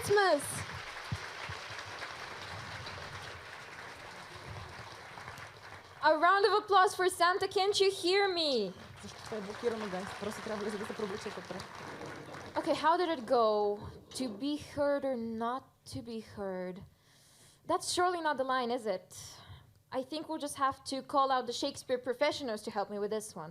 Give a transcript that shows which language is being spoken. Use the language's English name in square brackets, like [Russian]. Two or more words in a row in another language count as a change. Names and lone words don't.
[English] Christmas! A round of applause for Santa, can't you hear me? [Bulgarian] Защо това е блокирано, guys? Просто трябва да се проблича вътре. [English] Okay, how did it go? To be heard or not to be heard? That's surely not the line, is it? I think we'll just have to call out the Shakespeare professionals to help me with this one.